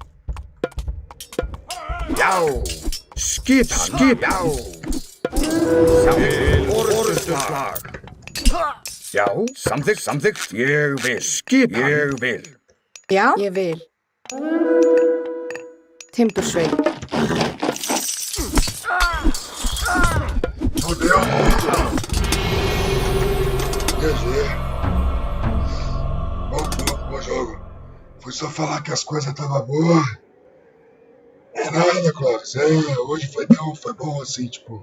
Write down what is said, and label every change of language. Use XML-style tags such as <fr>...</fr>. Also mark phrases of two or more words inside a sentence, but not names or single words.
<is>Já. Skipan. Já. Orðuslag. Já. Samþykkt. Ég vil. Skipan. Ég vil. Já, ég vil. Timbursveit.</is> <pt>Fudeu. GG. Bom jogo. Foi só falar que as coisas estavam boas. É nada, Clóvis. Hoje foi bom assim, tipo.</pt>